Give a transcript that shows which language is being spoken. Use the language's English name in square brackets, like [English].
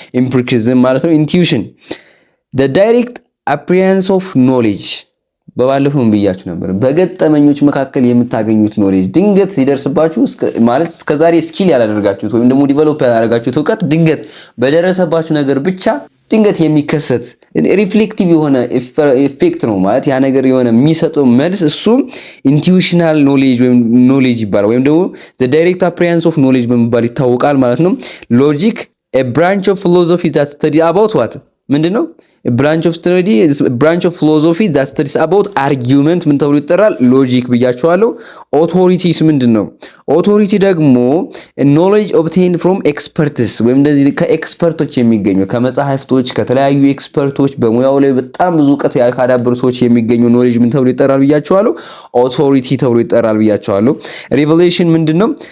[Amharic] ኢምፒሪሲዝም ማለት ነው። ኢንቱዊሽን [English] the direct appearance of knowledge [Amharic] በባለፈው ብያችሁ ነበር። በገጠመኞች መካከል የምታገኙት ኖሌጅ ድንገት ሲደርስባችሁ ማለት እስከዛሬ ስኪል ያላደርጋችሁት ወይም ደግሞ ዲቨሎፕ ያላደረጋችሁት ዕውቀት ድንገት በደረሰባችሁ ነገር ብቻ ድንገት የሚከሰት ሪፍሌክቲቭ የሆነ ኢፌክት ነው ማለት ያ ነገር የሆነ የሚሰጠው መልስ እሱ ኢንቱዊሽናል ኖሌጅ ወይም ኖሌጅ ይባላል ወይም ደግሞ [English] the direct appearance of knowledge [Amharic] በመባል ይታወቃል ማለት ነው። ሎጂክ [English] a branch of philosophy that study about what? [Amharic] ምንድነው? [English] a branch of philosophy that studies about argument [Amharic] ምን ተብሎ ይጠራል? ሎጂክ ብያችኋለሁ። ኦቶሪቲስ ምንድነው? ኦቶሪቲ ደግሞ [English] ኖሌጅ ኦብቴንድ ፍሮም ኤክስፐርትስ [Amharic] ወይም እንደዚህ ከኤክስፐርቶች የሚገኙ ከመጻሕፍቶች ከተለያዩ ኤክስፐርቶች በሙያው ላይ በጣም ብዙ እውቀት ካዳበሩ ሰዎች የሚገኙ ኖሌጅ ምን ተብሎ ይጠራል ብያቸዋለሁ? ኦቶሪቲ ተብሎ ይጠራል ብያቸዋለሁ። ሪቨሌሽን ምንድነው?